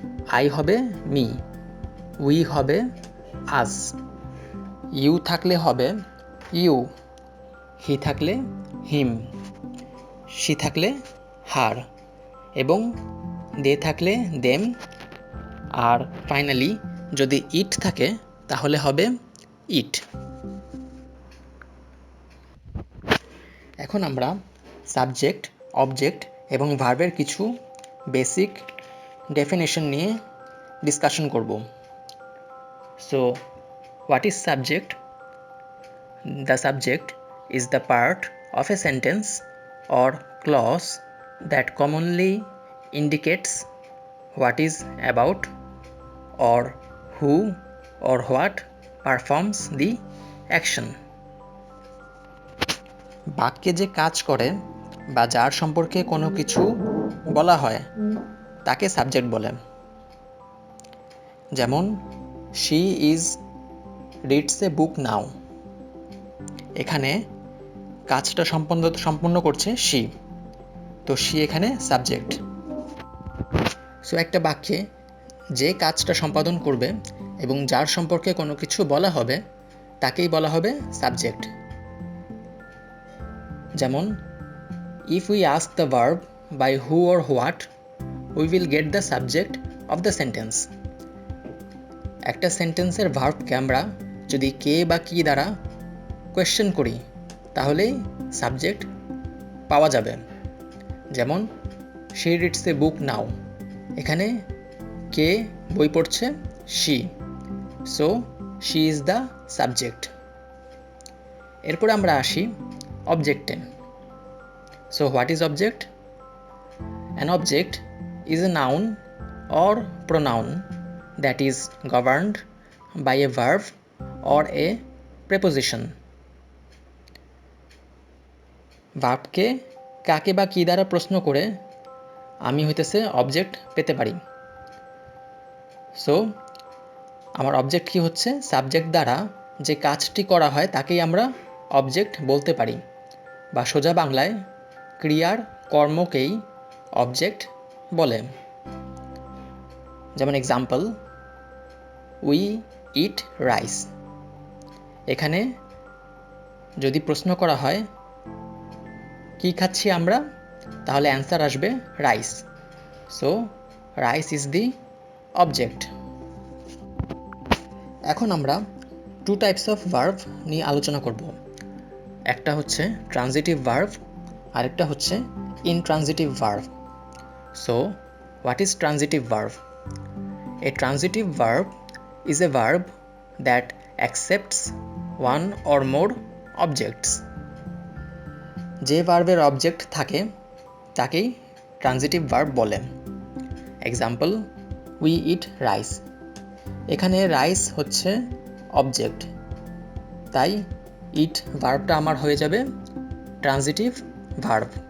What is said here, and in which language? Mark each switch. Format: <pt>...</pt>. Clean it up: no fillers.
<bn>I হবে me, we হবে আস, you থাকলে হবে ইউ, হি থাকলে হিম, শি থাকলে হার এবং দে থাকলে দেম, আর ফাইনালি যদি ইট থাকে তাহলে হবে ইট। এখন আমরা সাবজেক্ট, অবজেক্ট এবং ভার্বের কিছু বেসিক ডেফিনেশন নিয়ে ডিসকাশন করব।</bn> <en>So what is subject? The subject is the part of a sentence or clause that commonly indicates what is about or who or what performs the action.</en> <bn>বাক্যে যে কাজ করে বা যার সম্পর্কে কোনো কিছু বলা হয় তাকে সাবজেক্ট বলে।</bn> <en>যেমন she is reads a book now।</en> <bn>এখানে কাজটা সম্পন্ন করছে she, তো she এখানে সাবজেক্ট। সো একটা বাক্যে যে কাজটা সম্পাদন করবে এবং যার সম্পর্কে কোনো কিছু বলা হবে তাকেই বলা হবে সাবজেক্ট।</bn> <en>যেমন if we ask the verb by who or what, we will get the subject of the sentence.</en> <bn>একটা সেন্টেন্সের ভার্বকে আমরা যদি কে বা কি দ্বারা কোয়েশ্চেন করি তাহলেই সাবজেক্ট পাওয়া যাবে।</bn> <en>যেমন she reads a book now,</en> <bn>এখানে কে বই পড়ছে</bn> <en>she, so she is the subject.</en> <bn>এরপর আমরা আসি অবজেক্টে।</bn> <en>So what is object? An object is a noun or pronoun that is governed by a verb or a preposition.</en> <bn>ভার্বকে কাকে বা কি দ্বারা প্রশ্ন করে আমি হইতেছে অবজেক্ট পেতে পারি। সো আমার অবজেক্ট কি হচ্ছে? সাবজেক্ট দ্বারা যে কাজটি করা হয় তাকেই আমরা অবজেক্ট বলতে পারি, বা সোজা বাংলায় ক্রিয়ার কর্মকেই অবজেক্ট বলে।</bn> <en>যেমন example, we eat rice.</en> <bn>এখানে যদি প্রশ্ন করা হয় কি খাচ্ছি আমরা, তাহলে অ্যান্সার আসবে rice.</bn> <en>So rice is the object.</en> <bn>এখন আমরা টু টাইপস অফ ভার্ব নিয়ে আলোচনা করব। একটা হচ্ছে ট্রানজিটিভ ভার্ব, আরেকটা হচ্ছে intransitive verb.</bn> <en>So what is transitive verb? A transitive verb is a verb that accepts one or more objects.</en> <bn>যে ভার্বের অবজেক্ট থাকে তাকেই ট্রানজিটিভ ভার্ব বলে। Example,</bn> <en>We eat rice.</en> <bn>এখানে রাইস হচ্ছে অবজেক্ট, তাই ইট ভার্বটা আমার হয়ে যাবে ট্রানজিটিভ ভার্ব।</bn>